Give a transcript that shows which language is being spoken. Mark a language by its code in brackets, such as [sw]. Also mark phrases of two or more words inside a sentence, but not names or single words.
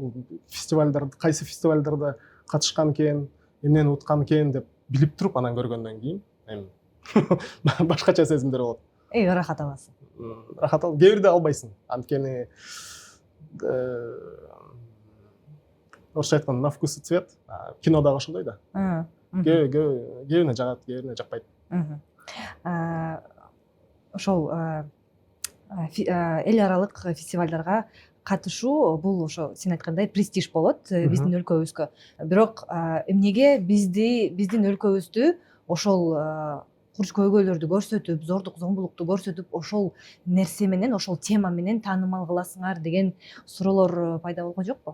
[ky] Фестивалдар, кайсы фестивалдарда катышкан экен, эмнени уткан экен деп билип туруп анан көргөндөн кийин эми башкача сезимдер болот. Рахат аласың. Рахат ал, кээ бирде албайсың. Анткени орусча айтканда [ru] на вкус и цвет, [ky] кино дагы ошондой да. Кээ жагат, кээ жакпайт. Ошол эл аралык фестивалдарга катышуу бул ошо сен айткандай престиж болот биздин өлкөбүзгө. Бирок эмнеге биздин өлкөбүздү ошол курч көйгөйлөрдү көрсөтүп, зордук зомбулукту көрсөтүп, ошол нерсе менен, ошол тема менен таанымал кыласыңар деген суроолор пайда болгон жокпу?